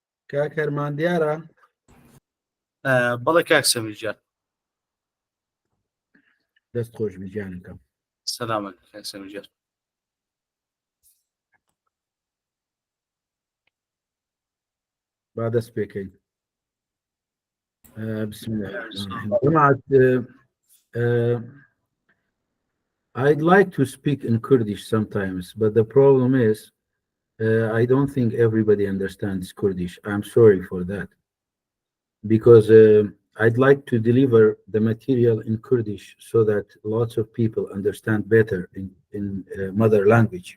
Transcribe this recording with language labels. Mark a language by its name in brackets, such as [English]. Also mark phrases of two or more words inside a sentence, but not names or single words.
[Central Kurdish] كاكرمان ديارة بەڵێ کاک سەمیرجان دەست خۆش بجانەکەم. سەلامت کاک سەمیرجان. با دەست پێکەین. [Arabic] بسم الله الرحمن الرحيم. [English] I'd like to speak in Kurdish sometimes, but the problem is I don't think everybody understands Kurdish. I'm sorry for that. Because I'd like to deliver the material in Kurdish so that lots of people understand better in mother language.